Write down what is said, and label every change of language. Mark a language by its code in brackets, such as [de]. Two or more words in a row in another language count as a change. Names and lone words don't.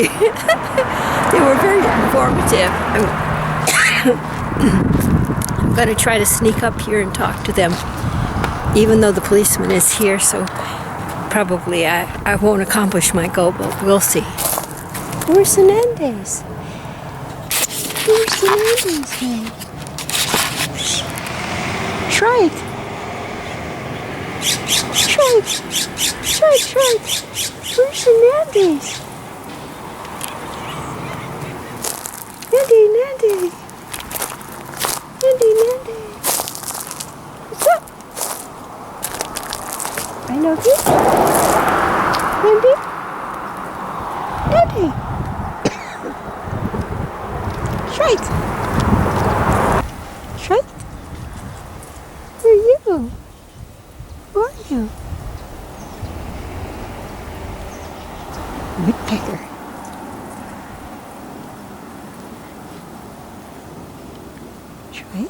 [en] They were very informative. I'm going to try to sneak up here and talk to them, even though the policeman is here, so probably I won't accomplish my goal, but we'll see. Where's the Nandays? Where's the Nandays, man? Shrike! Shrike! Shrike, Shrike! Where's the Nandays? Nanday, Nanday! Nanday, Nanday! What's up? I know this. Nanday? Nanday! Shrike! Shrike? Where are you? Who are you? Woodpecker. Shrike?